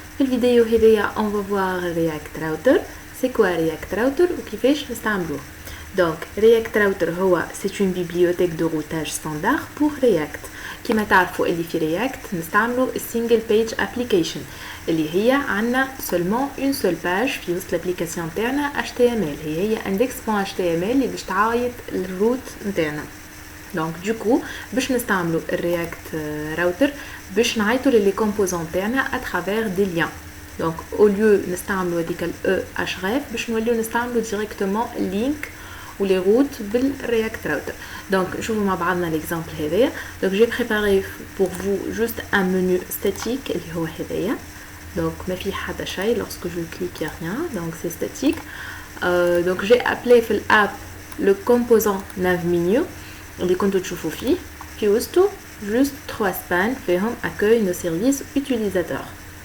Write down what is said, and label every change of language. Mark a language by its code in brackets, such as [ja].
[ar] في الفيديو هذيا [fr] on va voir React Router. C'est quoi React Router [ar] وكيفاش نستعملوه. [fr] Donc React Router [ar] هو [fr] c'est une bibliothèque de routage standard pour React. [ar] كما تعرفوا اللي في React نستعملوا single page application اللي هي عندنا [fr] seulement une seule page [ar] في وسط [fr] l'application [ar] نتاعنا HTML هي index.html اللي باش تعايد الروت نتاعنا. [fr] Donc du coup [ar] باش نستعملوا React Router باش نعيطوا لي [fr] composants نتاعنا à travers des liens. Donc au lieu [ar] نستعملوا هذيك href باش نوليو نستعملوا [fr] directement link ou les routes بال React Router. Donc [ar] نشوفوا مع بعضنا l'exemple هذايا. [fr] Donc j'ai préparé pour vous juste un menu statique [ar] اللي هو هذايا. [fr] Donc [ar] ما في حتى شيء [fr] lorsque je clique y a rien donc c'est statique. Donc j'ai appelé في l'app le composant nav menu [ar] اللي كنتوا تشوفوا في وسطو [fr] juste 3 spans فيهم accueil nos services utilisateurs.